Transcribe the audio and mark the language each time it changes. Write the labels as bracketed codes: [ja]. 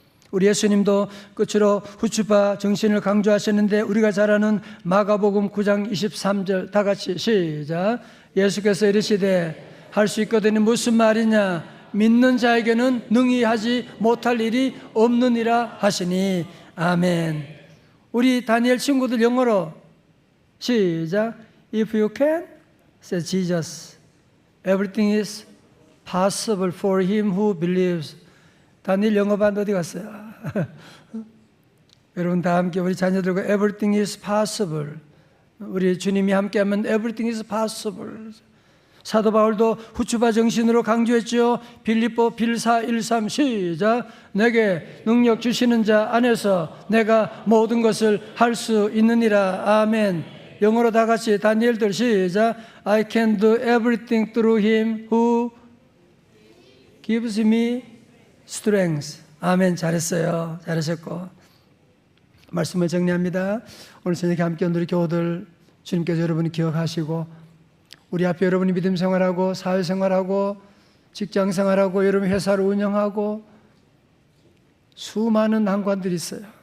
[ko] 우리 예수님도 끝으로 후추파 정신을 강조하셨는데, 우리가 잘 아는 마가복음 9장 23절 다 같이 시작. 예수께서 이르시되 할 수 있거든요. 무슨 말이냐? 믿는 자에게는 능히 하지 못할 일이 없느니라 하시니. 아멘. 우리 다니엘 친구들 영어로 시작. [en] If you can, say Jesus. Everything is possible for him who believes. [ko] 다니엘 영어반 어디 갔어요? 여러분 다 함께 우리 자녀들과 [en] everything is possible. [ko] 우리 주님이 함께하면 everything is possible. 사도 바울도 후추파 정신으로 강조했죠. 빌립보 빌사 1:3 시작. 내게 능력 주시는 자 안에서 내가 모든 것을 할 수 있느니라. 아멘. 영어로 다 같이 다니엘들 시작. [en] I can do everything through him who gives me strength. [ko] 아멘. 잘했어요. 잘하셨고. 말씀을 정리합니다. 오늘 저녁에 함께 온 우리 교우들 주님께서 여러분이 기억하시고 우리 앞에 여러분이 믿음 생활하고 사회생활하고 직장생활하고 여러분 회사를 운영하고 수많은 난관들이 있어요.